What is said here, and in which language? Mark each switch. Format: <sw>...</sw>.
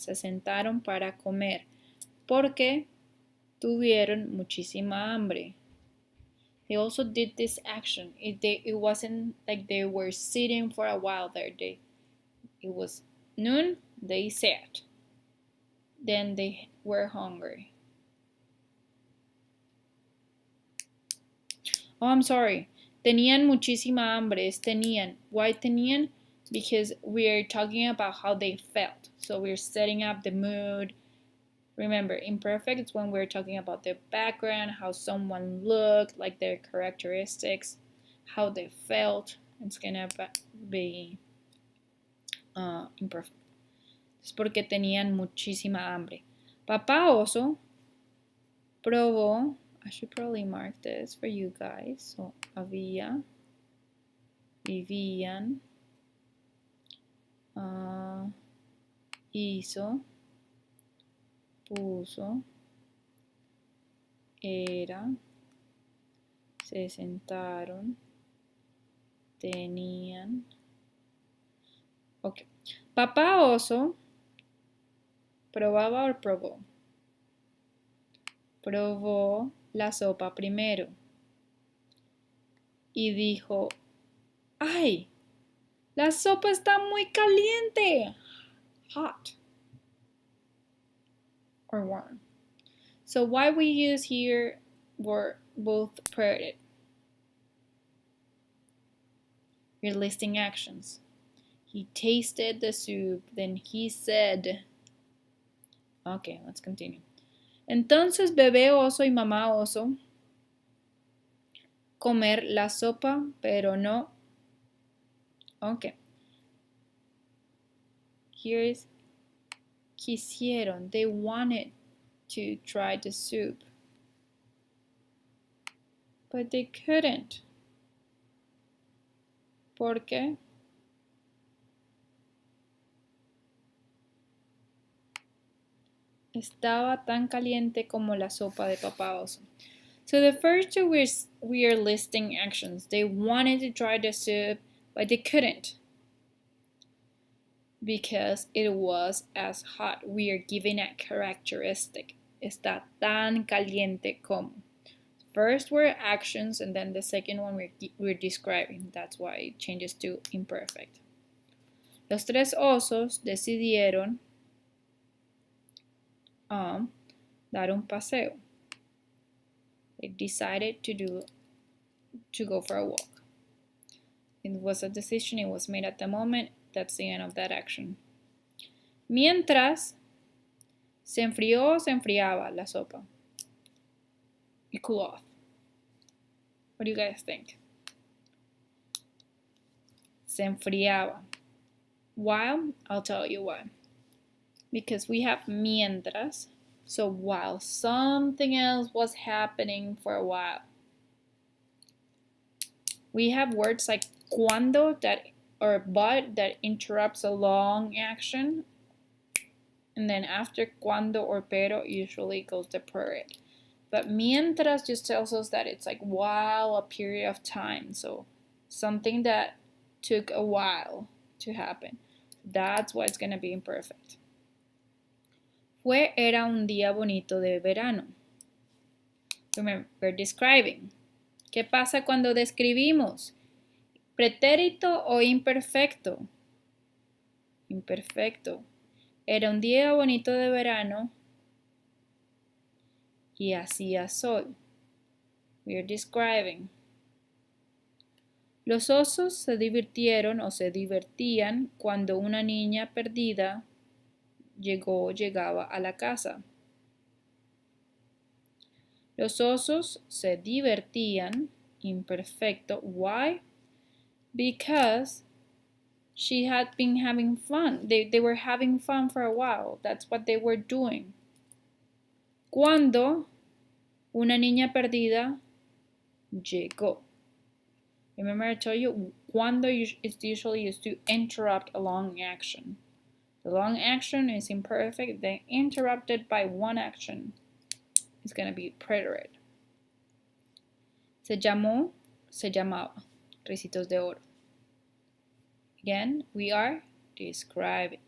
<es>Se sentaron para comer porque tuvieron muchísima hambre.</es> <en>They also did this action. It wasn't like they were sitting for a while there. It was noon, they sat. Then they were hungry. Oh, I'm sorry.</en> <es>Tenían muchísima hambre. Es tenían.</es> <en>Why</en> <es>tenían?</es> <en>Because we're talking about how they felt. So we're setting up the mood. Remember, imperfect is when we're talking about the background, how someone looked, like their characteristics, how they felt. It's gonna be imperfect.</en> <es>Es porque tenían muchísima hambre. Papá oso probó.</es> <en>I should probably mark this for you guys.</en> <es>So, había, vivían, hizo, puso, era, se sentaron, tenían. Ok. Papá oso probaba o probó. Probó la sopa primero y dijo, ¡ay! La sopa está muy caliente.</es> <en>Hot or warm. So why we use here were both prepared. We're listing actions. He tasted the soup, then he said, okay, let's continue.</en> <es>Entonces bebé oso y mamá oso comer la sopa, pero no.</es> <en>Okay. Here is quisieron. They wanted to try the soup, but they couldn't.</en> <es>¿Por qué? Estaba tan caliente como la sopa de papá oso.</es> <en>So the first two we are listing actions. They wanted to try the soup, but they couldn't because it was as hot. We are giving a characteristic.</en> <es>Está tan caliente como.</es> <en>First were actions, and then the second one we're describing. That's why it changes to imperfect.</en> <es>Los 3 osos decidieron dar un paseo.</es> <en>They decided to go for a walk. It was a decision, it was made at the moment. That's the end of that action.</en> <es>Mientras se enfrió o se enfriaba la sopa.</es> <en>it cool off. What do you guys think?</en> <es>Se enfriaba.</es> <en>While, I'll tell you why. Because we have mientras, so while something else was happening for a while. We have words like cuando that or but that interrupts a long action, and then after cuando or pero usually goes the period. But mientras just tells us that it's like while a period of time, so something that took a while to happen. That's why it's going to be imperfect.</en> <es>Era un día bonito de verano.</es> <en>Remember, we're describing.</en> <es>¿Qué pasa cuando describimos? ¿Pretérito o imperfecto? Imperfecto. Era un día bonito de verano y hacía sol.</es> <en>We're describing.</en> <es>Los osos se divirtieron o se divertían cuando una niña perdida llegaba a la casa. Los osos se divertían, imperfecto.</es> <en>Why? Because she had been having fun. They were having fun for a while. That's what they were doing.</en> <es>Cuando una niña perdida llegó.</es> <en>Remember I told you, cuando is usually used to interrupt a long action. The long action is imperfect, then interrupted by one action is going to be preterite.</en> <es>Se llamaba, Ricitos de Oro.</es> <en>Again, we are describing.</en>